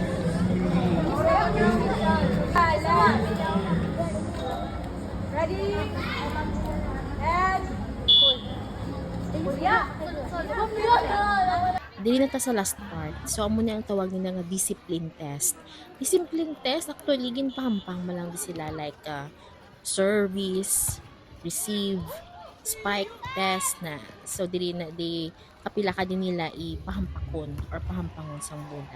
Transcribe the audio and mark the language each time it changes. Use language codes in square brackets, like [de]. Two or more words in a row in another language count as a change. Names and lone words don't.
[en] Ready? [hil] And dili na ta sa [en] last part. [hil] So amo na ang tawag nila nga [en] discipline test. Discipline test [hil] actually ginpahampang malang di sila like [en] service, receive, spike test [hil] na. So dili na di kapila ka din nila ipahampakon or pahampangon sang bola.